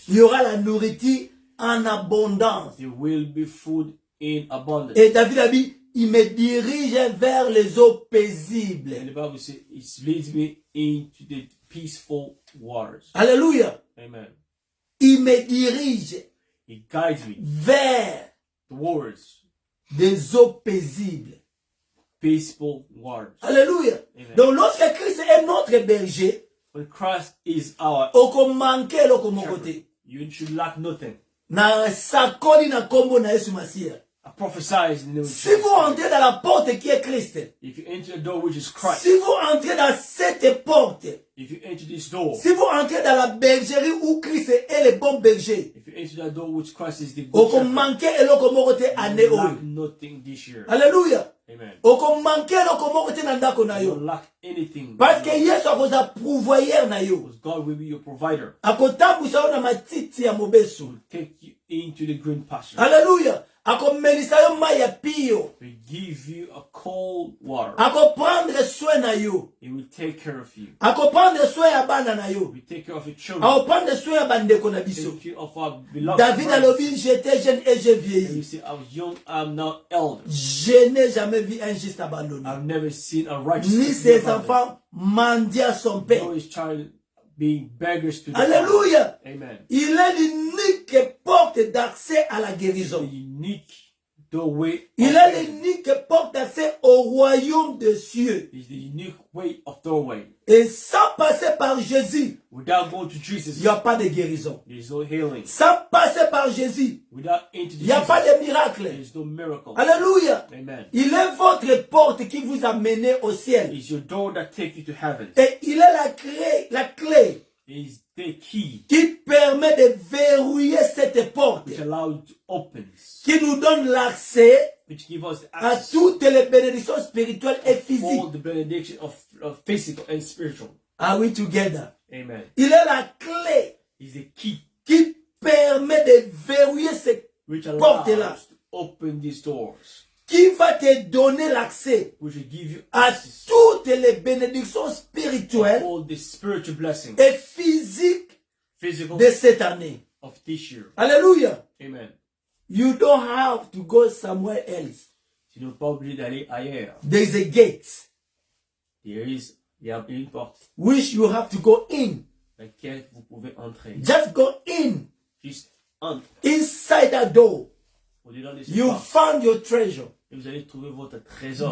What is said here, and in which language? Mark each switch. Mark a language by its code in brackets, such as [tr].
[fr] Il y aura la nourriture en abondance. [en] There will be food in abundance. [fr] Et David a dit, il me dirige vers les eaux paisibles. [en] And the Bible says it leads me into the peaceful waters. [fr] Alléluia. [en] Amen. [fr] Il me dirige [en] He guides me [fr] vers [en] towards [fr] des eaux paisibles. [en] peaceful waters. [fr] Alléluia. [en] Amen. [fr] Donc lorsque Christ est notre berger, [en] When Christ is our [ln] oko manke loko [en] shepherd, [ln] mokote. [en] you should lack nothing. [ln] Na sakoli na kombo na Yesu Masia. [en] I prophesy in the name of [fr] Si [en] Jesus. [fr] vous entrez dans la porte qui est Christ, [en] If you enter the door which is Christ, [fr] si vous entrez dans cette porte, [en] if you enter this door, [fr] si vous entrez dans la bergerie où Christ est le bon berger, [en] if you enter that door which Christ is the good [ln] oko [en] shepherd, [ln] manke eloko moko te ane [en] you [ln] oyo. [en] lack nothing this year. [fr] Alléluia. [en] Amen. [ln] Oko manke eloko moko te na ndako na [en] You [ln] yo. [en] don't lack anything. [fr] Parce que [ln] Yesu akoza pourvoyeur na yo. [en] Because God will be your provider. [ln] Akotambusa yo na matiti ya mobesu. [en] Take you into the green pasture. [ln] Alléluia. Akomelisa yo mai ya pio. [en] He will give you a cold water. [ln] Akoprendre soin na yo. [en] He will take care of you. [ln] Akoprendre soin ya bana na [en] He [ln] yo. [en] will take care of your children. [ln] Akoprendre soin ya bandeko na biso. [en] Take care of our beloved [ln] David [en] brothers. [ln] alobi, [fr] j'étais jeune et j'ai [en] And you [fr] vieilli. [en] say, I was young, I'm now elder. [fr] Je n'ai jamais vu un juste abandonné. [en] I've never seen a righteous [fr] Ni [en] man [fr] ses [en] abandoned. [fr] enfants mendier à son père. [en] Nor his child being beggars to the [fr] Alléluia. [en] Father. Amen. [fr] Il est l'unique porte d'accès à la [en] The [fr] guérison. [en] unique doorway. [fr] Il est l'unique porte d'accès au royaume des cieux. [en] Is the unique way of doorway. [fr] Et sans passer par Jésus, [en] Without going to [fr] il [en] Jesus, [fr] n'y a pas de guérison. [en] there is no healing. [fr] Sans passer par Jésus, [en] Without into [fr] il n'y a [en] Jesus, [fr] pas de miracle. [en] there is no miracle. [fr] Alléluia. [en] Amen. [fr] Il est votre porte qui vous a mené au ciel. [en] It's your door that takes you to heaven. [fr] Et il est la clé [en] It's the key [fr] qui permet de verrouiller cette porte, [en] which allows you to open, [fr] qui nous donne l'accès [en] which gives us the [fr] à [en] access [fr] toutes les bénédictions spirituelles et [en] all [fr] physiques. [en] the benediction of physical and spiritual. Are we together? Amen. [fr] Il est la clé [en] It's the key [fr] qui permet de verrouiller cette [en] which [fr] porte-là, [en] allows to open these doors, [fr] qui va te donner l'accès [en] which will give you [fr] à [en] access [fr] toutes les bénédictions [en] to [fr] spirituelles [en] all the spiritual blessings, [fr] et physiques [en] physical [fr] de cette année. [en] of this year. [fr] Alléluia. [en] Amen. You don't have to go somewhere else. [fr] Tu n'es pas obligé d'aller ailleurs. [en] There is a gate [fr] Il y a une porte [en] which you have to go in. [fr] dans laquelle vous pouvez entrer. [en] Just go in. [fr] Juste entre. [en] Inside that door, [fr] Au-dedans de ce [en] you [fr] pas, [en] found your treasure. [fr] et vous allez trouver votre trésor.